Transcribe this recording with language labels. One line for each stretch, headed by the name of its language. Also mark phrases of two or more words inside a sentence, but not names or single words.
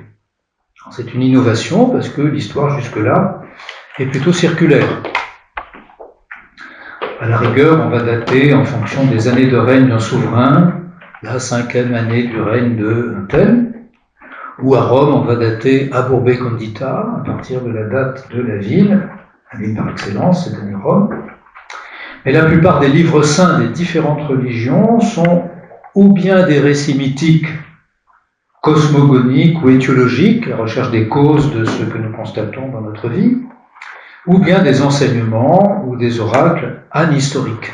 French: C'est une innovation parce que l'histoire jusque-là est plutôt circulaire. À la rigueur, on va dater en fonction des années de règne d'un souverain, la 5e année du règne d'un tel, ou à Rome, on va dater
Latin: ab urbe condita,
French: à partir de la date de la ville, la ville par excellence, c'est-à-dire Rome. Mais la plupart des livres saints des différentes religions sont ou bien des récits mythiques, cosmogoniques ou étiologiques, la recherche des causes de ce que nous constatons dans notre vie, ou bien des enseignements ou des oracles anhistoriques.